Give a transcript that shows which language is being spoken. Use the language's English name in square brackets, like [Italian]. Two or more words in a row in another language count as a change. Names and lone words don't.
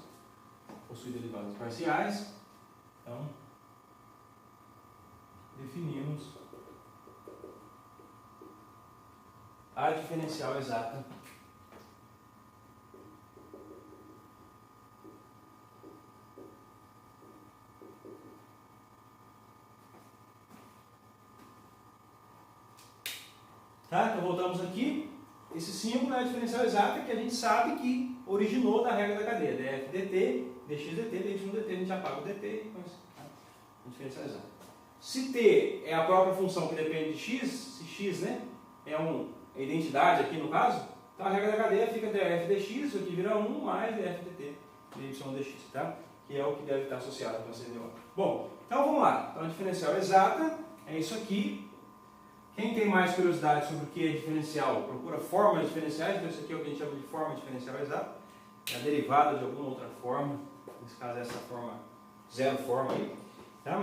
[Portuguese] Possui derivadas parciais, então definimos a diferencial exata tá? Então voltamos aqui. Esse símbolo é a diferencial exata que a gente sabe que originou da regra da cadeia. df dt, dx dt, dy dt, a gente apaga o dt e então, a diferencial exata. Se t é a própria função que depende de x, se x, né, é a identidade aqui no caso, então a regra da cadeia fica df dx, isso aqui vira 1 mais df dt, dy dx, tá? Que é o que deve estar associado com essa DO. Bom, então vamos lá. Então a diferencial exata é isso aqui. Quem tem mais curiosidade sobre o que é diferencial, procura formas diferenciais, então isso aqui é o que a gente chama de forma diferencial exata. É a derivada de alguma outra forma, nesse caso é essa forma, zero forma aí, tá?